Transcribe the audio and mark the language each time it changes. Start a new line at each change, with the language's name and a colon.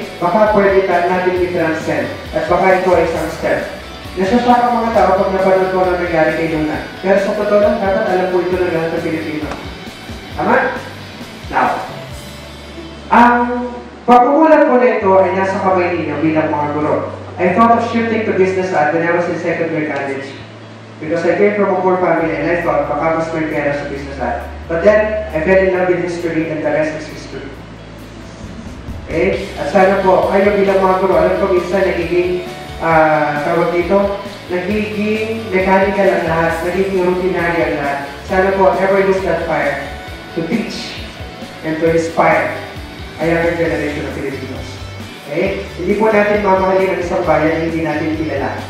Filipino: Baka pwede natin i-transcend. At baka ito ay isang step. Nasasyak ang mga tao pag napanood ko na nangyari kay Luna. Pero sa totoo lang, dapat alam po ito ng lahat ng Pilipino. Tama? Now, ang pagkukulat ko na ito ay nasa kamay ninyo bilang mga guro.
English: I thought of shifting to business art when I was in second year college. Because I came from a poor family and I thought
Filipino: baka mas may pera sa
English: business art. But then, I fell in love with history and the rest is history.
Filipino: Okay? At sana po, kayo bilang mga guro, alam ko minsan nagiging tawag dito, nagiging mechanical ang lahat, nagiging routinary ang lahat. Sana po,
English: never lose that fire to teach and to inspire a younger generation of Filipinos. Okay?
Filipino: Hindi po natin mamahalin ang isang bayan na hindi natin kilala.